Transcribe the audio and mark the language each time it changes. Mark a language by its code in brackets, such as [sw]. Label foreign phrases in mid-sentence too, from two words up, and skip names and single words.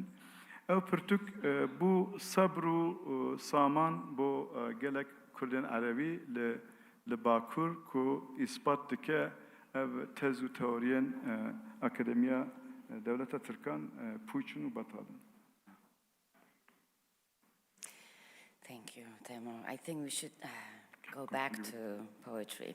[ku] Ew pirtûk bû sabr û saman bo gelek Kurdên Erebî li Bakur ku îspat dike ev tez û teoriyên Akademiya Devleta Tirkan pûçin û betalin. [en] Thank you, Temo. I think we should go back to poetry.